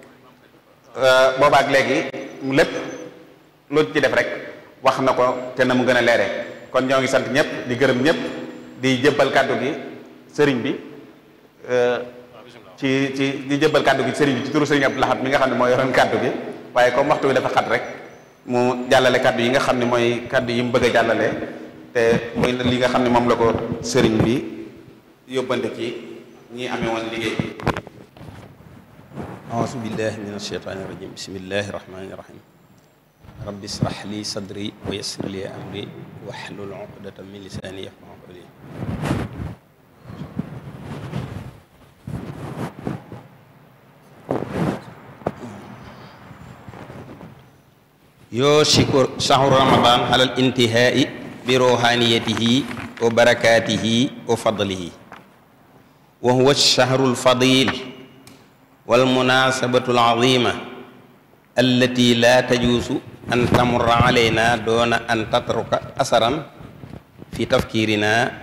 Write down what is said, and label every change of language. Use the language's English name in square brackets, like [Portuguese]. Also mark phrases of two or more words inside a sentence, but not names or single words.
[Wolof] lépp lu ci def rek wax na ko te na mu gën a leere kon ñoo ngi sant ñëpp di gërëm ñëpp di jëbbal kàddu gi sëriñ bi di jëbbal kàddu gi sëriñ bi ci turu sëriñ Abdou Lahad mi nga xam ne mooy yoroon kàddu gi waaye comme waxtu bi dafa xat rek mu jàllale kàddu yi nga xam ne mooy kàddu yi mu bëgg a jàllale te muy li nga xam ne moom la ko sëriñ bi yóbbante ci ñi amee woon liggéey bi. [Arabic] أعوذ بالله من الشيطان الرجيم بسم الله الرحمن الرحيم رب اشرح لي صدري ويسر لي أمري واحلل عقدة من لساني يفقهوا قولي يوشك شهر رمضان على الانتهاء بروحانيته وبركاته وفضله وهو الشهر الفاضل والمناسبة العظيمة التي لا تجوز أن تمر علينا دون أن تترك أثرا في تفكيرنا